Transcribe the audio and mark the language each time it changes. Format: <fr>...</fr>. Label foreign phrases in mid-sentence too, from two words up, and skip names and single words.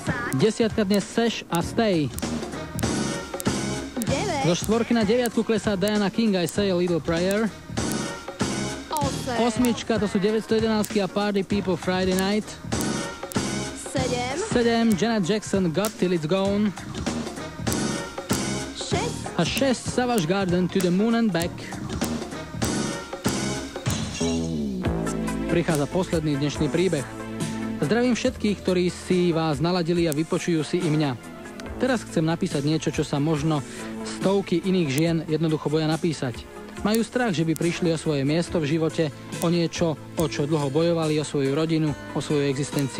<sk>Desiatka dnes Seš a Stay. Zo 4 na 9 klesá Diana King, I Say a Little Prayer. 8 to sú 911 a Party People Friday Night. 7 Janet Jackson, Got Till It's Gone. 6 Savage Garden, To the Moon and Back. Prichádza posledný dnešný príbeh. Zdravím všetkých, ktorí si vás naladili a vypočujú si i mňa. Teraz chcem napísať niečo, čo sa možno stovky iných žien jednoducho boja napísať. Majú strach, že by prišli o svoje miesto v živote, o niečo, o čo dlho bojovali, o svoju rodinu, o svoju existenciu.</sk>